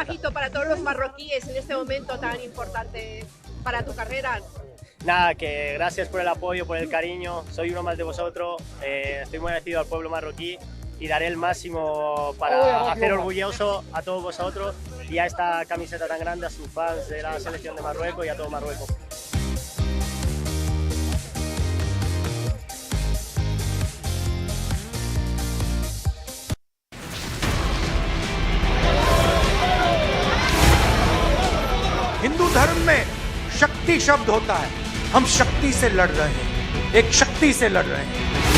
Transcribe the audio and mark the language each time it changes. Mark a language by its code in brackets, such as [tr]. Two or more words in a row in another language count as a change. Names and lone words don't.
[es] Un mensajito para todos los marroquíes en este momento tan importante para tu carrera. Nada, que gracias por el apoyo, por el cariño. Soy uno más de vosotros. Estoy muy agradecido al pueblo marroquí y daré el máximo para hacer orgulloso a todos vosotros y a esta camiseta tan grande, a sus fans de la selección de Marruecos y a todo Marruecos. [hi] हिंदू धर्म में शक्ति शब्द होता है, हम शक्ति से लड़ रहे हैं, एक शक्ति से लड़ रहे हैं।